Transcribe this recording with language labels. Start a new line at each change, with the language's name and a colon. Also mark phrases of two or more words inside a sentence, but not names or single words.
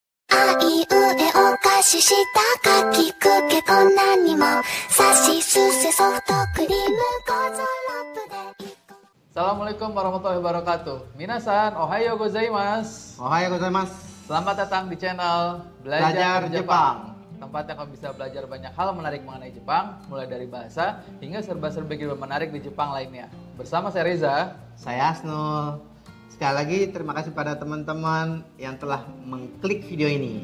Japanese: あいうえお菓子したかきくけこんなにもさしすせソフトクリームゴーゾラップで
Arabic: السلام عليكم ورحمة الله وبركاته.
Japanese: 皆さん、おはようございます. おはようございます.
Indonesian: Selamat datang di channel Belajar Jepang. Tempat yang kamu bisa belajar banyak hal menarik mengenai Jepang, mulai dari bahasa hingga serba-serbi kehidupan menarik di Jepang lainnya. Bersama saya Reza. Saya Asnul. Sekali lagi terima kasih pada teman-teman yang telah mengklik video ini.